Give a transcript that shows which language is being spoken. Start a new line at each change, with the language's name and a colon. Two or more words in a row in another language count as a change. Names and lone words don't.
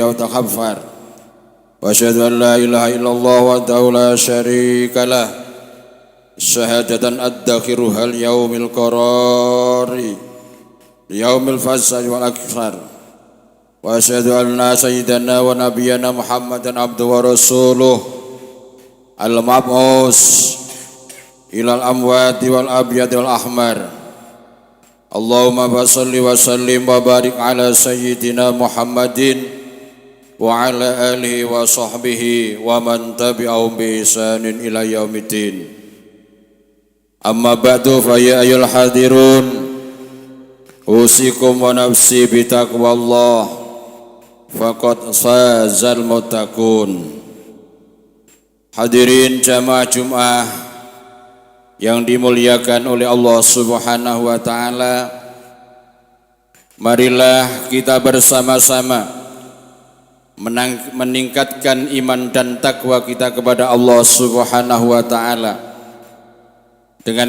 Arabic: يتكفر وأشهد أن لا إله إلا الله ولا شريك له شهادة أدخرها ليوم القرار يوم الفصل والأكفار وأشهد أن سيدنا ونبينا محمدا عبده ورسوله المبعوث إلى الأموات والأبيض والأحمر. اللهم بصل وسلم وبارك على سيدنا محمد وعلى آله وصحبه ومن تبعهم بإحسان إلى يوم الدين. أما بعد فيا أيها الحاضرون أوصيكم ونفسي بتقوى الله فقد فاز المتقون.
Indonesian: Hadirin jamaah Jumat yang dimuliakan oleh Allah
Arabic: سبحانه وتعالى,
Indonesian: marilah kita bersama-sama meningkatkan iman dan takwa kita kepada Allah
Arabic: سبحانه وتعالى
Indonesian: dengan